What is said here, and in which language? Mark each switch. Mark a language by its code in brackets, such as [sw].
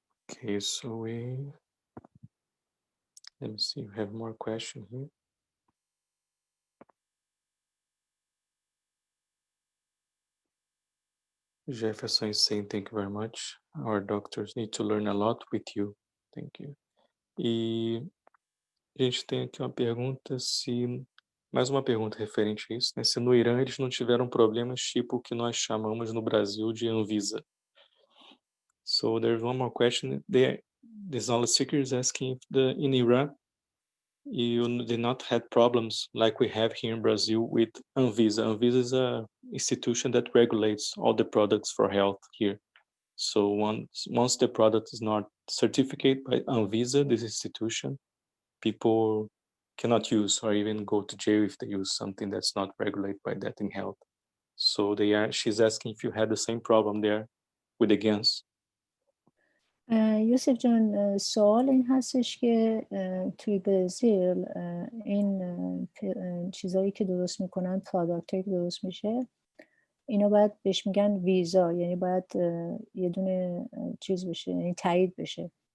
[en] Okay, so let me see, we have more question here. Jefferson is saying, thank you very much. Our doctors need to learn a lot with you. Thank you. [pt] E a gente tem aqui uma pergunta, mais uma pergunta referente a isso, né? Se no Irã eles não tiveram problemas tipo o que nós chamamos no Brasil de Anvisa. [en] So there's one more question. This knowledge seeker is asking if in Iran you did not have problems like we have here in Brazil with Anvisa. Anvisa is an institution that regulates all the products for health here. So once the product is not certificated by Anvisa, this institution, people cannot use or even go to jail if they use something that's not regulated by that in health. So she's asking if you had the same problem there with the GANs. [fa] یوسف جان، سوال این هستش که توی برزیل این چیزایی که درست میکنن، پرادکتایی که درست میشه، اینا باید بهش میگن ویزا، یعنی باید یه دونه چیز بشه، یعنی تایید بشه.